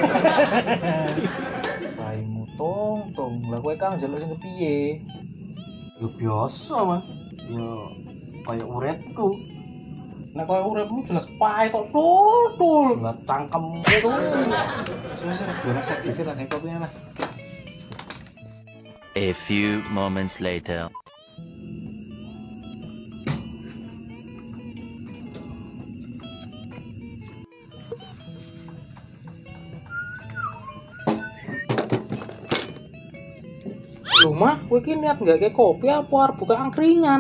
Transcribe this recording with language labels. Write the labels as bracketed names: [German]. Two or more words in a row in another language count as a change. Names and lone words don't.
[Javanese] Raimu tong. Lah kowe kan njaluk sing kepiye? Ya biasa, Mas. Ya kaya uripku. Nek koyo uripmu jelas pahit tok tul. Lah cangkemmu tuh. Wis doan sak dhewe tak kopi lah. [English] A few moments later. [Javanese] Rumah, kowe iki niat nggak kayak kopi apa arep buka angkringan?